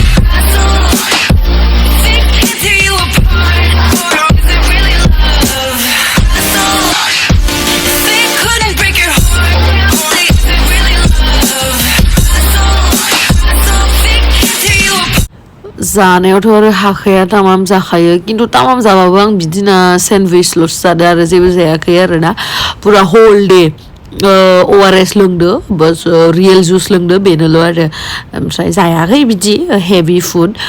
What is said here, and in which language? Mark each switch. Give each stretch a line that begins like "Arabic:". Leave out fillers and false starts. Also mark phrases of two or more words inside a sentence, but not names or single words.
English: If it can't tear you apart, is it really love? If it couldn't break your heart, is it really love? If it can't tear you apart.
Bodo: जानायावथ' आरो हाखाया तामाम जाखायो खिन्थु तामाम जाबाबो आं बिदिना सेन्डविचल'सो जादों आरो जेबो जायाखै आरोना पुरा
English: whole day
Bodo: ORS लोंदो बस
English: real juice
Bodo: लोंदो बेनोल' आरो ओमफ्राय जायाखै बिदि
English: heavy food